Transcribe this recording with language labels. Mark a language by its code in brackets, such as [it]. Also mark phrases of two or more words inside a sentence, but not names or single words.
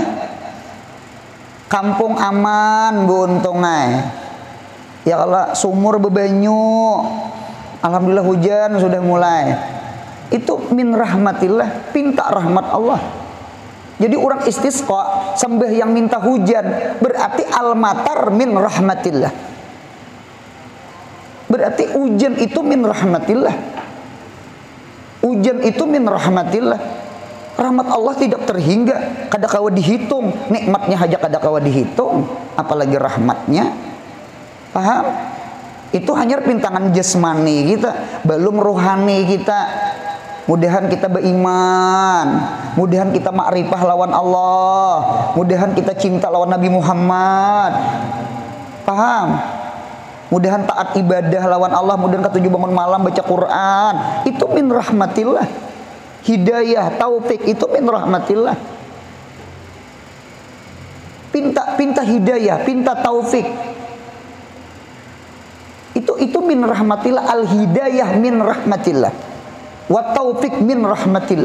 [bjn] Kampung aman buntungai. Ya Allah, sumur bebanyu. Alhamdulillah hujan sudah mulai. Itu [ar] من رحمة الله, [bjn] pinta rahmat Allah. Jadi orang istisqa sembahyang minta hujan, berarti [ar] المطر من رحمة الله. [bjn] Berarti hujan itu [ar] من رحمة الله. [bjn] Hujan itu [ar] من رحمة الله. [bjn] Rahmat Allah tidak terhingga, kada kawa dihitung. Nikmatnya aja kada kawa dihitung, apalagi rahmatnya. Paham? Itu hanya pintangan jasmani kita, belum rohani kita. mudahan kita beriman, mudahan kita makrifah lawan Allah, mudahan kita cinta lawan Nabi Muhammad. Paham? Mudahan taat ibadah lawan Allah, mudahan ketujuh bangun malam baca Quran. Itu [ar] من رحمة الله. [bjn] Hidayah, taufik itu [ar] من رحمة الله. [bjn] Pinta hidayah, pinta taufik. Itu [ar] من رحمة الله. الهداية من رحمة الله. والتوفيق من رحمة الله.